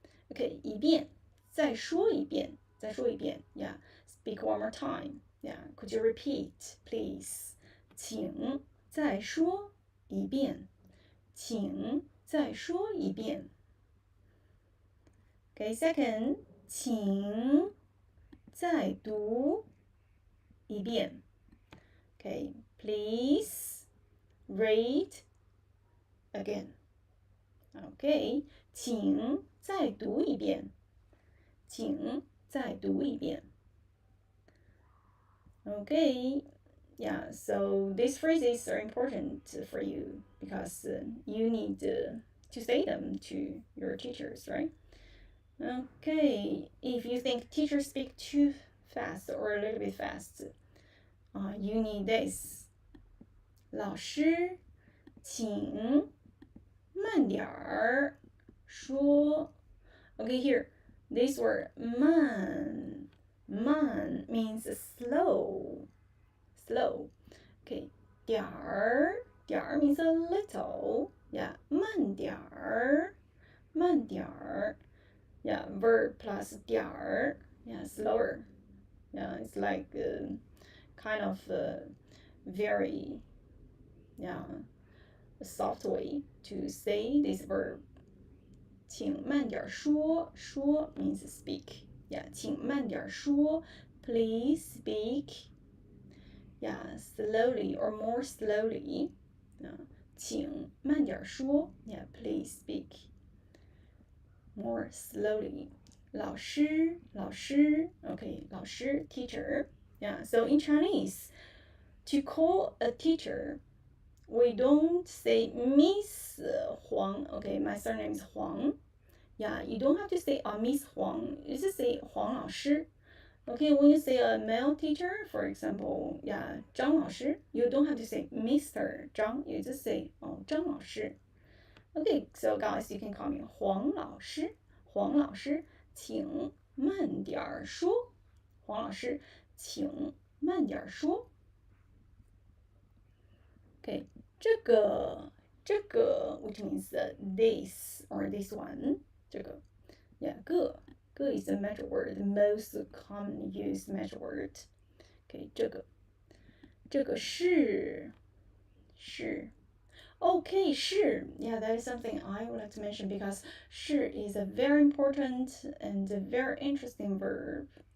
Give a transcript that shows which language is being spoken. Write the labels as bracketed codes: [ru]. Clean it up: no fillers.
[en] Okay, [zh] 一遍再说一遍 [en] Yeah, speak one more time. Yeah, could you repeat, please? [zh] 请再说一遍请再说一遍 [en] Okay, second, [zh] 请再读一遍 [en] Okay, please read again. Okay, [zh] 请再读一遍请再读一遍 [en] Okay, yeah, so these phrases are important for you because you need to say them to your teachers, right? Okay, if you think teachers speak too fast or a little bit fast, you need this. [zh] 老师，请慢点儿说. [en] Okay, here, this word [zh] 慢 [en] means slow. [zh] 点儿，点儿 [en] means a little. [zh] Yeah, 慢点儿，慢点儿。 [en] Yeah, verb plus [zh] 点儿. [en] Yeah, slower. Yeah, it's like kind of very soft way to say this verb. [zh] 请慢点说，说 [en] means speak. Yeah, [zh] 请慢点说. [en] Please speak. Yeah, slowly or more slowly. [zh] 请慢点说. [en] Yeah, please speak more slowly. [zh] 老师，老师 Okay, 老师 [en] teacher. Yeah, so in Chinese, to call a teacher, we don't say Miss Huang. Okay, my surname is Huang. Yeah, you don't have to say Miss Huang. You just say Huang [zh] 老师. [en] Okay, when you say a male teacher, for example, yeah, [zh] 张老师, [en] you don't have to say Mr. 张, you just say [zh] 张老师. [en] Okay, so guys, you can call me [zh] 黄老师，黄老师，请慢点说，黄老师，请慢点说。 [en] Okay, [zh] 这个 [en] which means this or this one, 这 [zh] 个 [en] yeah, 个 is a measure word, the most common used measure word. Okay, [zh] 这个是 [en] Okay, [zh] 是 [en] yeah, that is something I would like to mention because 是 is a very important and a very interesting verb.